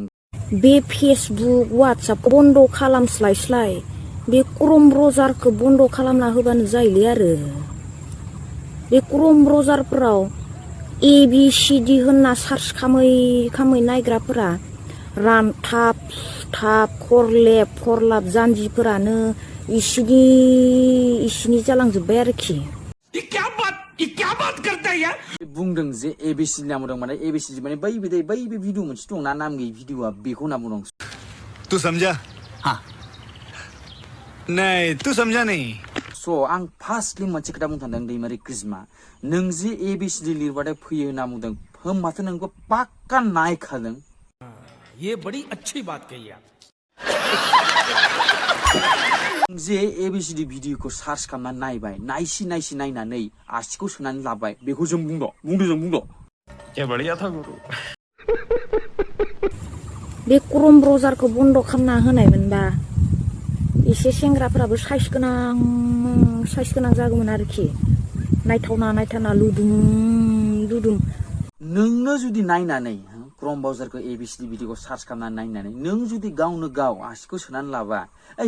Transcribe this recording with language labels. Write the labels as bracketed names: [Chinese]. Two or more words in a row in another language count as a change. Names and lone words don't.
[Bodo] बे फेसबुक वाट्सएपखौ बन्द खालामस्लाय बे क्रम ब्राउजारखौ बन्द खालामना होबानो जायोलै आरो बे क्रम ब्राउजारफोराव ABCD होनना सार्च खामै नायग्राफोरा रानथाब खरलेब फरलाब जानजिफोरानो इसिनि जालांजोब्बाय आरोखि [Hindi] क्या बात करता है यार [Bodo] बुंदों जे ABCD नाम दं माने ABCD माने बै भिडिअ मोनसे दं ना नाम गैयै भिडिअआ बेखौ होनना बुंदों [Hindi] तू समझा हाँ नहीं तू समझा नहीं [Bodo] स' आं फार्स्टलि मोनसे खोथा बुंनो सानदों दैमारि क्रिस्मा नों जे ABCD लिरबाथाय फैयो होनना बुंदों होमबाथ' नोंखौ पाक्का नायखादों [Hindi] ये बड़ी अच्छी बात कही आप [Bodo] जे ABCD भिडिअखौ सार्च खालामनानै नायबाय नायसि नायनानै आसिखौ सोनानै लाबाय बेखौ जों बुंद' [Hindi] क्या बढ़िया था गुरु [Bodo] बे क्रम ब्राउजारखौ बन्द खालामना होनायमोनबा एसे सेंग्राफोराबो साइस गोनां जागौमोन आरोखि नायथावना लुदुं नोंनो जुदि नायनानै क्रम ब्राउजारखौ ABCD भिडिअखौ सार्च खालामनानै नायनानै नों जुदि गावनो गाव आसिखौ सोनानै लाबा ओइ